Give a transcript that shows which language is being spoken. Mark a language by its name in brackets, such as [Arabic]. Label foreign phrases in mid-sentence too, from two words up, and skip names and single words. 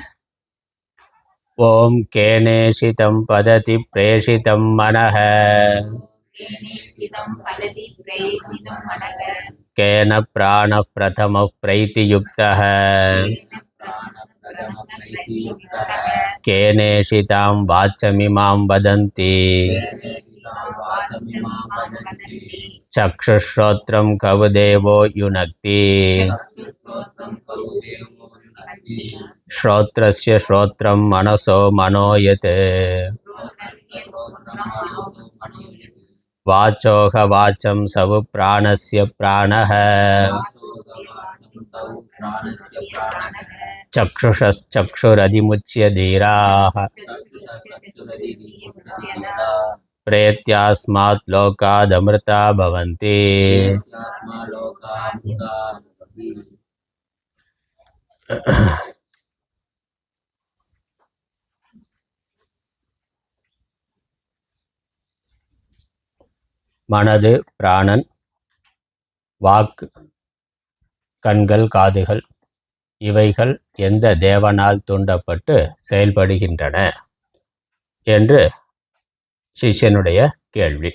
[Sanskrit] ओम् केनेषितं पतति प्रेषितं मनः केन प्राण प्रथम प्रैतियुक्तः केनेषितां वाचमिमां वदन्ति चक्षुःश्रोत्रं कउदेवो युनक्ति श्रोत्रस्य श्रोत्रं मनसो मनोयत् वाचोह वाचं सवु प्राणस्य प्राणः चक्षुषश्चक्षुरधिमुच्य धीराः प्रेत्यास्मात् लोकादमृता भवन्ति। [Tamil] மனது பிராணன், வாக்கு, கண்கள், காதுகள் இவைகள் எந்த தேவனால் தூண்டப்பட்டு செயல்படுகின்றன என்று சிஷ்யனுடைய கேள்வி.